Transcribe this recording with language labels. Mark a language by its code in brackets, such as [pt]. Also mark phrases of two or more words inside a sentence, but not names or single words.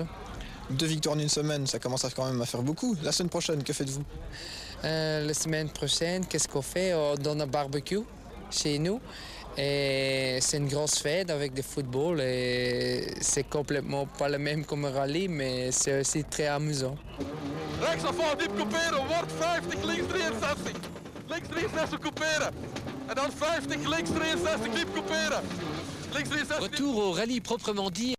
[fr] 2 victoires en une semaine, ça commence quand même à faire beaucoup. La semaine prochaine, que faites-vous? La semaine prochaine, qu'est-ce qu'on fait? On donne un barbecue chez nous Et c'est une grosse fête avec du football et c'est complètement pas le même comme un rallye, mais c'est aussi très amusant. [nl] Rechtsafval diep couperen, wordt 50, links 63. Links 63 couperen. En dan 50, links 63 diep couperen. Links 63. [fr] Retour au rallye proprement dit.